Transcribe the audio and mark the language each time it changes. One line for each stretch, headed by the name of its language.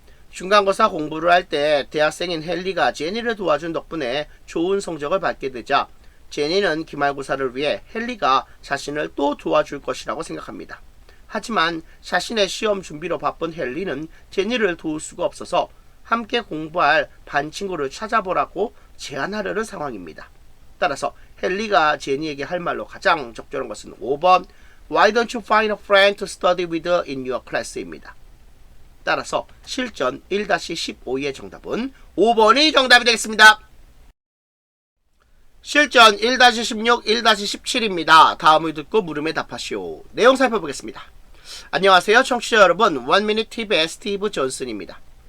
Korean: 중간고사 공부를 할 때 대학생인 헨리가 제니를 도와준 덕분에 좋은 성적을 받게 되자 제니는 기말고사를 위해 헨리가 자신을 또 도와줄 것이라고 생각합니다. 하지만 자신의 시험 준비로 바쁜 헨리는 제니를 도울 수가 없어서 함께 공부할 반 친구를 찾아보라고 제안하려는 상황입니다. 따라서 헨리가 제니에게 할 말로 가장 적절한 것은 5번
English: Why don't you find a friend to study with in your class
Korean: 입니다. 따라서 실전 1-15의 정답은 5번이 정답이 되겠습니다. 실전 1-16, 1-17입니다. 다음을 듣고 물음에 답하시오. 내용 살펴보겠습니다. 안녕하세요 청취자 여러분, 원미닛 팁의 스티브 존슨입니다.